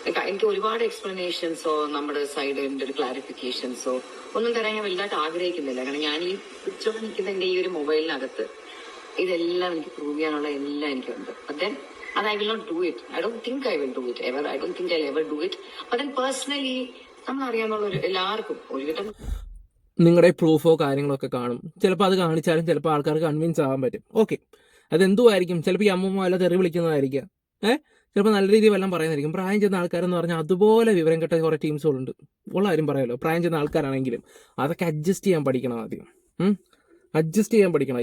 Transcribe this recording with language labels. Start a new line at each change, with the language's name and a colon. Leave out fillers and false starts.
Malayalam: എനിക്ക് ഒരുപാട് എക്സ്പ്ലനേഷൻസോ നമ്മുടെ സൈഡിന്റെ ഒരു ക്ലാരിഫിക്കേഷൻസോ ഒന്നും തരാൻ ഞാൻ വലുതായിട്ട് ആഗ്രഹിക്കുന്നില്ല. കാരണം ഞാൻ ഈ പിക്ചർ നിൽക്കുന്ന എന്റെ ഈ ഒരു മൊബൈലിനകത്ത് ഇതെല്ലാം എനിക്ക് പ്രൂവ് ചെയ്യാനുള്ള എല്ലാം എനിക്കുണ്ട്.
English: Then അത് I will not do it. I don't think I will do it ever. I don't think I'll ever do it. But then personally
Malayalam: നമ്മൾ അറിയാന്നുള്ള ഒരു എല്ലാവർക്കും ഒരുവിധം നിങ്ങളുടെ പ്രൂഫോ കാര്യങ്ങളോ ഒക്കെ കാണും. ചിലപ്പോൾ അത് കാണിച്ചാലും ചിലപ്പോൾ ആൾക്കാർക്ക് കൺവിൻസ് ആകാൻ പറ്റും. ഓക്കെ, അതെന്തുമായിരിക്കും, ചിലപ്പോൾ ഈ അമ്മൂമ്മ വല്ല തെറി വിളിക്കുന്നതായിരിക്കാം, ചിലപ്പോൾ നല്ല രീതിയിൽ വല്ലതും പറയുന്നതായിരിക്കും. പ്രായം ചെന്ന ആൾക്കാരെന്ന് പറഞ്ഞാൽ അതുപോലെ വിവരം കെട്ട കുറേ ടീംസുകളുണ്ട്. ഉള്ള കാര്യം പറയാമല്ലോ, പ്രായം ചെന്ന ആൾക്കാരാണെങ്കിലും അതൊക്കെ അഡ്ജസ്റ്റ് ചെയ്യാൻ പഠിക്കണം ആദ്യം. അഡ്ജസ്റ്റ് ചെയ്യാൻ പഠിക്കണം.